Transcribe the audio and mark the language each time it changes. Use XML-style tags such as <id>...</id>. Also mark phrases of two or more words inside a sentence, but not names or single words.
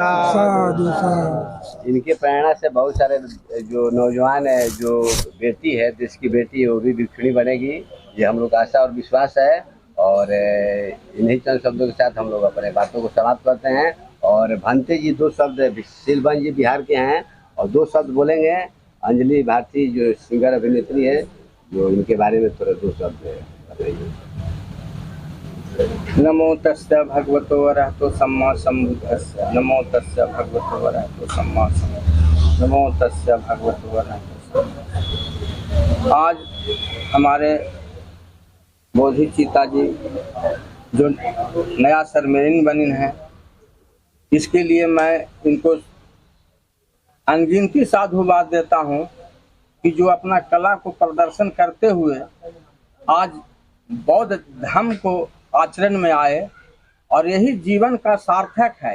<hi>इनके प्रेरणा से बहुत सारे जो नौजवान है, जो बेटी है, देश की बेटी है, वो भी भिक्षुणी बनेगी, ये हम लोग का आशा और विश्वास है। और इन्हीं चंद शब्दों के साथ हम लोग अपने बातों को समाप्त करते हैं। और भांते जी 2 शब्द, सिलवन जी बिहार के हैं और 2 शब्द बोलेंगे। अंजलि भारती जो सिंगर अभिनेत्री है, जो इनके बारे में थोड़ा 2 शब्द बताइए।</hi> <pi>नमो तस्य भगवतो अरहतो सम्मा सम्बुद्धस्य। नमो तस्य भगवतो अरहतो सम्मा सम्बुद्धस्य। नमो तस्य भगवतो अरहतो सम्मा।</pi> <hi>आज हमारे बोधि चीता जी जो नया सरमेरिन बनिन है, इसके लिए मैं इनको अनगिनती साधुवाद देता हूँ कि जो अपना कला को प्रदर्शन करते हुए आज बौद्ध धर्म को आचरण में आए और यही जीवन का सार्थक है।</hi>